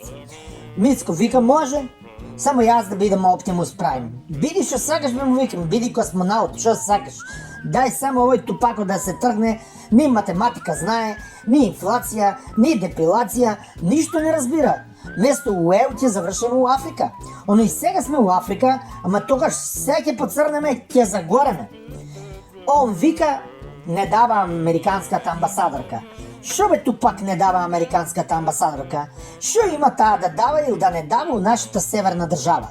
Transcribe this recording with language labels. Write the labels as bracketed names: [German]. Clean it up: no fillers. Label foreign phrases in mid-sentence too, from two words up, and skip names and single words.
[Bulgarian] Мицко вика, може, само и аз да бидам Оптимус Прайм. Биди що сакаш, бе му викам, биди космонаут, що сакаш. Дай само овой Тупако да се тръгне, ни математика знае, ни инфлация, ни депилация, нищо не разбира. Место Уелти завършим у Африка. Оно и сега сме у Африка, ама тогаш всеки поцърнеме, ке загореме. Он вика, не дава американската амбасадорка. Шо бе Тупак не дава американската амбасадорка? Шо има тая да дава или да не дава у нашата северна държава?